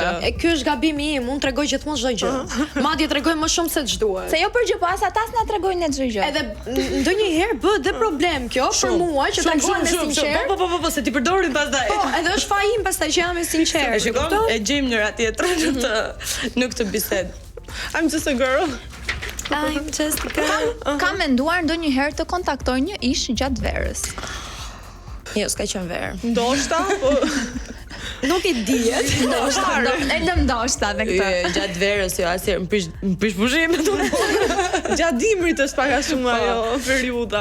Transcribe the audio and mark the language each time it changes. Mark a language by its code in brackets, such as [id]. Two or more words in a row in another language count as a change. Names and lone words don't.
[sq] E ky është gabimi im, unë tregoj gjithmonë çdo gjë. Madje tregoj më shumë se ç'duhet. Se jo për gjë, po as ata s'na tregojnë ne çdo gjë. Edhe ndonjëherë bëhet dhe problem kjo për mua që tregoj me sinqert. Po, se ti përdorin pastaj. Po, edhe është faji im pastaj që jam e sinqert. E shikon? E gjejmë njëra tjetrën në këtë bisedë. [en] I'm just a girl. I'm just a girl. [sq] Kam menduar ndonjëherë të kontaktoj një ish gjatë verës. Jo, s'ka qenë verë. Ndoshta, po Nuk i dihet. Ndoshta me këtë. Gjatë verës, jo asnjëherë më prish pushimet. gjatë dimrit është pak a shumë ajo periudha.